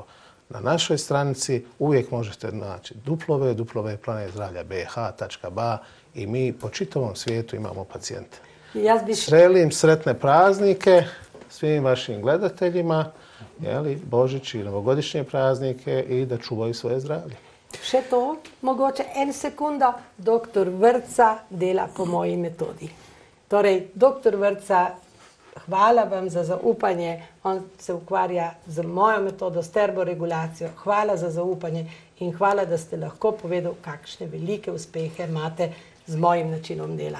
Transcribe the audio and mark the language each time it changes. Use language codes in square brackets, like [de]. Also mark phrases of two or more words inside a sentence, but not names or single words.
[bs] Na našoj stranici uvijek možete naći www.planetzdravlja.bh.ba i mi po čitavom svijetu imamo pacijente. Želim sretne praznike svim vašim gledateljima, Božić i novogodišnje praznike i da čuvaju svoje zdravlje. [sl] Še to, mogoče en sekunda, dr. Vrca dela po moji metodi. Torej, dr. Vrca, hvala vam za zaupanje, on se ukvarja z mojo metodo, s termoregulacijo, hvala za zaupanje in hvala, da ste lahko povedal, kakšne velike uspehe imate z mojim načinom dela.